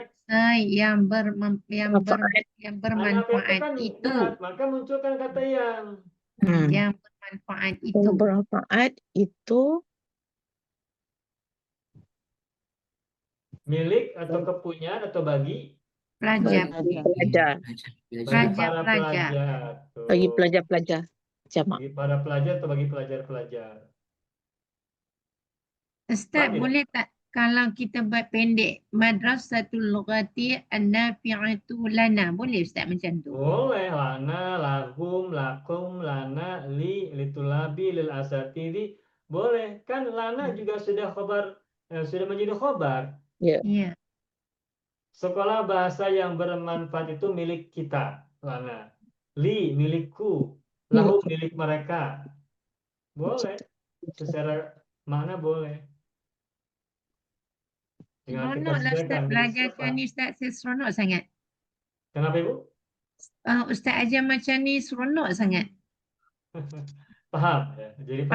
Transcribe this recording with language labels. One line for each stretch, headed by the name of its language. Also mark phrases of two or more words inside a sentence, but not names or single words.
Indonesian: Manfaat. yang Anak itu bermanfaat kan itu. naat, maka munculkan kata yang. Yang bermanfaat itu. Yang bermanfaat itu. Milik atau kepunyaan atau bagi Pelajar. Bagi pelajar. bagi Pelajar, para pelajar. pelajar. Tuh. Bagi pelajar-pelajar. Jamak. Bagi para pelajar atau bagi pelajar-pelajar.
Malay: Ustaz, Faham boleh tak kalau kita buat pendek
Arabic: مدرسة اللغة النافعة لنا,
Malay: boleh Ustaz macam tu?
Arabic: Boleh لنا، لهم، لكم، لنا، للطلاب، للأساتذة.
Indonesian: Boleh. Kan lana juga sudah khobar, sudah menjadi khobar. Ya. Ya. Sekolah bahasa yang bermanfaat itu milik kita, lana. Li milikku, lahum milik mereka. Boleh. Secara makna boleh. Dengan kita
Malay: Seronok lah Ustaz
Indonesian: sesuaikan milik belajar siapa.
Malay: macam ni Ustaz, saya seronok sangat.
Indonesian: Kenapa Ibu?
Malay: Ustaz ajar macam ni seronok sangat.
Indonesian: Paham ya? Jadi paham.